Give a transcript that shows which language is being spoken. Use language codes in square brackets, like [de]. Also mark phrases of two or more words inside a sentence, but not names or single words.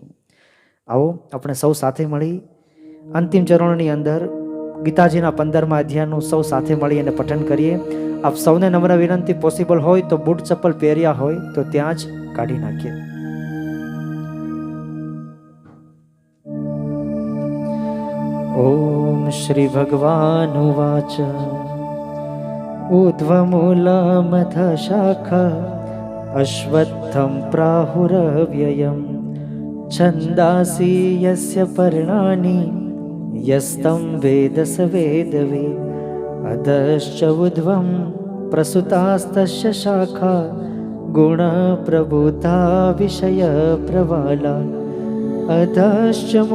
[gu] આવો આપણે સૌ સાથે મળી અંતિમ ચરણોની અંદર ગીતાજીના 15મા અધ્યાયનું સૌ સાથે મળી અને પઠન કરીએ। આપ સૌને નમ્ર વિનંતી, પોસિબલ હોય તો બૂટ ચપ્પલ પહેર્યા હોય તો ત્યાં જ કાઢી નાખીએ। [sa] ओम श्री भगवान उवाच ऊर्ध्वमूलमथ शाखा अश्वत्थं प्राहुरव्ययं छन्दांसि यस्य पर्णानि यस्तं वेद स वेदवित् अधश्च ऊर्ध्वं प्रसुतास्तस्य शाखा गुणप्रभूता विषयप्रवाला अधश्च